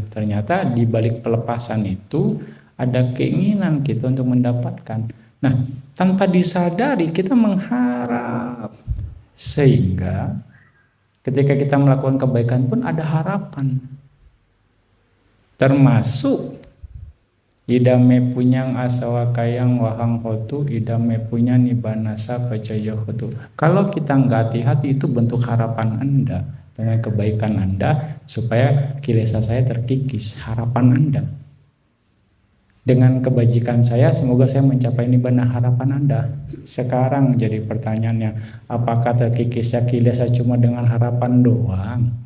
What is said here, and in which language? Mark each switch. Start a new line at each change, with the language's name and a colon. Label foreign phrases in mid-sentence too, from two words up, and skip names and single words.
Indonesian: Ternyata di balik pelepasan itu ada keinginan kita untuk mendapatkan. Nah, tanpa disadari kita mengharap. Sehingga ketika kita melakukan kebaikan pun ada harapan.
Pali: Termasuk idame punyang asawa kayang wahang hotu idame punya nibanasa pacaya hotu.
Indonesian: Kalau kita nggak hati-hati, itu bentuk harapan Anda dengan kebaikan Anda supaya kilesa saya terkikis. Harapan Anda dengan kebajikan saya, semoga saya mencapai nibbana. Harapan Anda. Sekarang jadi pertanyaannya, apakah terkikisnya kilesa cuma dengan harapan doang?